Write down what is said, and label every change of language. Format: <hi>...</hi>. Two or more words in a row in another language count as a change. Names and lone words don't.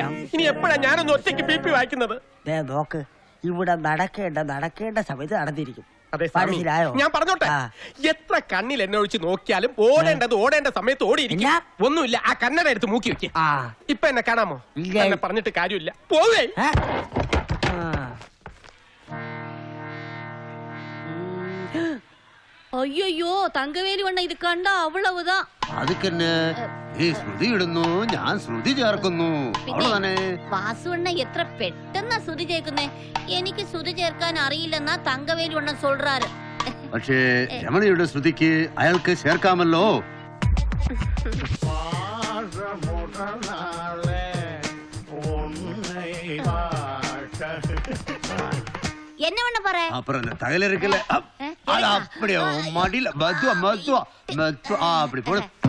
<ml>ഇനി എപ്പോഴാ ഞാനൊന്ന് ഒറ്റയ്ക്ക് BP വായിക്കുന്നത്? നോക്ക്, ഇവിടെ നടക്കേണ്ട സമയത്ത് നടന്നിരിക്കും. മനസ്സിലായോ? ഞാൻ പറഞ്ഞോട്ടെ, എത്ര കണ്ണിൽ എന്നെ ഒഴിച്ച് നോക്കിയാലും ഓടേണ്ട സമയത്ത് ഓടിയിരിക്കും. ഒന്നുമില്ല, ആ കണ്ണട എടുത്ത് മൂക്കി വെക്ക്. ഇപ്പൊ എന്നെ കാണാമോ? എന്നെ പറഞ്ഞിട്ട് കാര്യമില്ല, പോവേ.</ml> <ta>ஐயோ தங்கவேலி ஒண்ண இது கண்டா அவ்வளவுதான்.</ta> <ml>അതുക്കെന്നെ ഈ ശ്രുതി ഇടുന്നു, ഞാൻ ശ്രുതി ചേർക്കുന്നു. വാസുവണ്ണ എത്ര പെട്ടെന്നാ ശ്രുതി ചേർക്കുന്നേ. എനിക്ക് ശ്രുതി ചേർക്കാൻ അറിയില്ലെന്നാ തങ്കവേലി ഒണ്ണ சொல்றாரு. പക്ഷേ രമണിയുടെ ശ്രുതിക്ക് അയാൾക്ക് ചേർക്കാമല്ലോ.</ml> <ta>என்ன பண்ண போற? அப்புறம் இந்த தகல இருக்குல்ல, அது அப்படியே மடியில மெதுவா அப்படி போடு.</ta>